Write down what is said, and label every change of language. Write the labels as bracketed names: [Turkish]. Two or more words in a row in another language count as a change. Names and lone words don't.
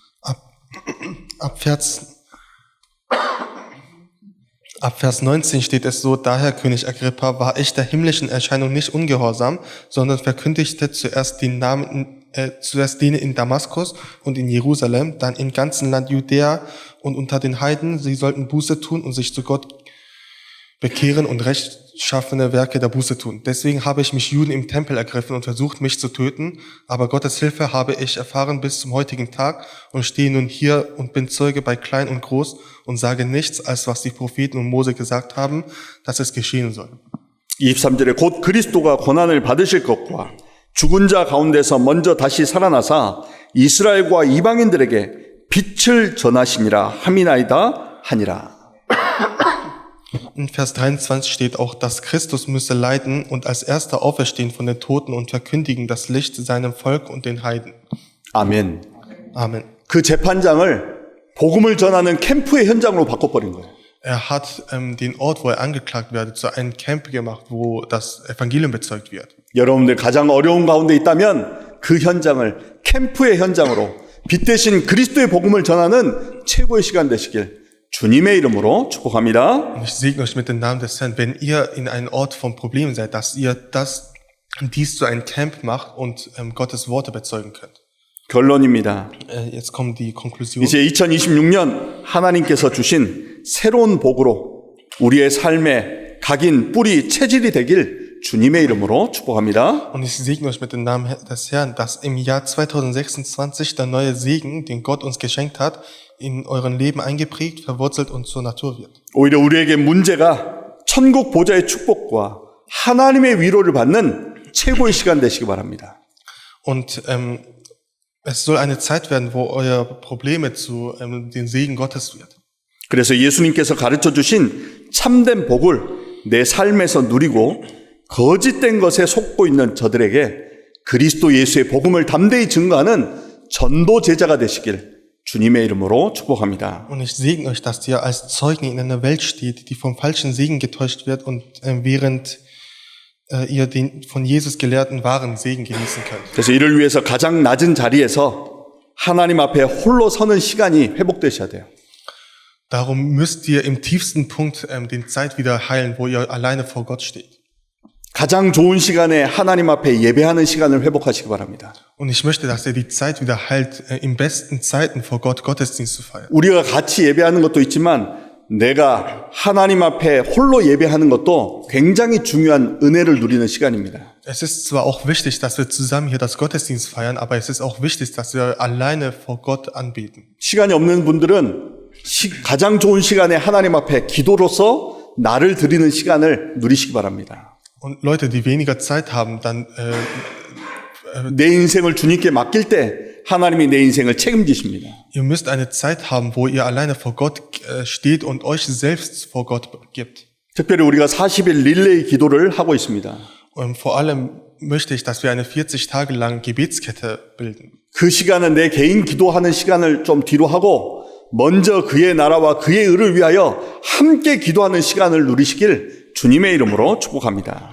[German] Ab Vers 19 steht es so, daher, König Agrippa, war ich der himmlischen Erscheinung nicht ungehorsam, sondern verkündigte zuerst denen in Damaskus und in Jerusalem, dann im ganzen Land Judäa und unter den Heiden, sie sollten Buße tun und sich zu Gott bekehren und rechtschaffene Werke der Buße tun. Deswegen habe ich mich Juden im Tempel ergriffen und versucht, mich zu töten, aber Gottes Hilfe habe ich erfahren bis zum heutigen Tag und stehe nun hier und bin Zeuge bei klein und groß und sage nichts, als was die Propheten und Mose gesagt haben, dass es geschehen soll. [Korean] 23절에 곧 그리스도가 고난을 받으실 것과 죽은 자 가운데서 먼저 다시 살아나사 이스라엘과 이방인들에게 빛을 전하시니라 함이나이다 하니라. [German] In Vers 23 steht auch, dass Christus müsse leiden und als erster auferstehen von den Toten und verkündigen das Licht seinem Volk und den Heiden. [Korean] 아멘. [German] Amen. [Korean] 그 재판장을 복음을 전하는 캠프의 현장으로 바꿔버린 거예요. [German] Er hat den Ort, wo er angeklagt wird, zu einem Camp gemacht, wo das Evangelium bezeugt wird. [Korean] 여러분들 가장 어려운 가운데 있다면 그 현장을 캠프의 현장으로 빛 대신 그리스도의 복음을 전하는 최고의 시간 되시길 주님의 이름으로 축복합니다. [German] Und ich segne euch mit dem Namen des Herrn, wenn ihr in einen Ort von Problemen seid, dass ihr dies zu einem Camp macht und Gottes Worte bezeugen könnt. [Korean] 결론입니다. [German] Jetzt kommt die Konklusion. [Korean] 이제 2026년 하나님께서 주신 새로운 복으로 우리의 삶의 각인, 뿌리, 체질이 되길 주님의 이름으로 축복합니다. [German] Und ich segne euch mit dem Namen des Herrn, dass im Jahr 2026 der neue Segen, den Gott uns geschenkt hat, in euren Leben eingeprägt, verwurzelt und zur Natur wird. [Korean] 오히려 우리에게 문제가 천국 보좌의 축복과 하나님의 위로를 받는 최고의 시간 되시기 바랍니다. [German] Und es soll eine Zeit werden, wo eure Probleme zu den Segen Gottes wird. [Korean] 그래서 예수님께서 가르쳐 주신 참된 복을 내 삶에서 누리고 거짓된 것에 속고 있는 저들에게 그리스도 예수의 복음을 담대히 증거하는 전도 제자가 되시길 주님의 이름으로 축복합니다. [German] Und ich segne euch, dass ihr als Zeugen in einer Welt steht, die vom falschen Segen getäuscht wird und während ihr den von Jesus gelehrten wahren Segen genießen könnt. [Korean] 그래서 이를 위해서 가장 낮은 자리에서 하나님 앞에 홀로 서는 시간이 회복되셔야 돼요. [German] Darum müsst ihr im tiefsten Punkt den Zeit wieder heilen, wo ihr alleine vor Gott steht. [Korean] 가장 좋은 시간에 하나님 앞에 예배하는 시간을 회복하시기 바랍니다. [German] Und ich möchte, dass ihr die Zeit wieder heilt, in besten Zeiten vor Gott Gottesdienst zu feiern. [Korean] 우리가 같이 예배하는 것도 있지만 내가 하나님 앞에 홀로 예배하는 것도 굉장히 중요한 은혜를 누리는 시간입니다. [German] Es ist zwar auch wichtig, dass wir zusammen hier das Gottesdienst feiern, aber es ist auch wichtig, dass wir alleine vor Gott anbeten. [Korean] 시간이 없는 분들은 가장 좋은 시간에 하나님 앞에 기도로서 나를 드리는 시간을 누리시기 바랍니다. [German] Und Leute, die weniger Zeit haben, dann [Korean] 내 인생을 주님께 맡길 때 하나님이 내 인생을 책임지십니다. [German] ihr müsst eine Zeit haben, wo ihr alleine vor Gott steht und euch selbst vor Gott gibt. [Korean] 특별히 우리가 40일 릴레이 기도를 하고 있습니다. [German] Und vor allem möchte ich, dass wir eine 40 Tage lang Gebetskette bilden. [Korean] 그 시간은 내 개인 기도하는 시간을 좀 뒤로 하고 먼저 그의 나라와 그의 의를 위하여 함께 기도하는 시간을 누리시길 주님의 이름으로 축복합니다.